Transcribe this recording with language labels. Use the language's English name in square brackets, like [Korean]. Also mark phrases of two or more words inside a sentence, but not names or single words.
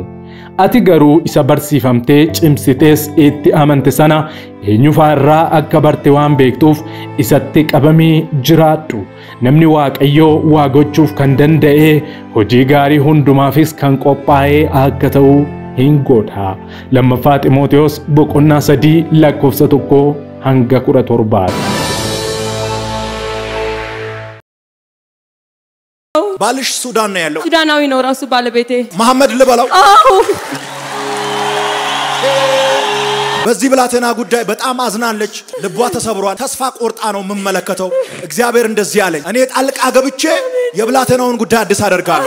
[Oromo] Ati garuu isa barsiifamtee cimsitees itti amante sana eenyufaa irraa akka barte waan beektuuf isatti qabamii jiraadhu. Namni Waaqayyoo waa gochuuf kan danda'e hojii gaarii hundumaafis kan qophaa'ee akka ta'u hin godha. Lammaffaa Xiimotewos boqonnaa 3 lakkoofsa 1 hanga 17. [Amharic] ባልሽ ሱዳን ነው ያለው። ሱዳናዊ ነው ራሱ ባለቤቴ። መሐመድ ልበላው። በዚህ ብላቴና ጉዳይ በጣም አዝናለች ልቧ ተሰብሯል ተስፋ ቆርጣ ነው የምመለከተው እግዚአብሔር እንደዚህ ያለኝ እኔ ጣልቃ ገብቼ የብላቴናውን ጉዳይ አዲስ አደርጋለሁ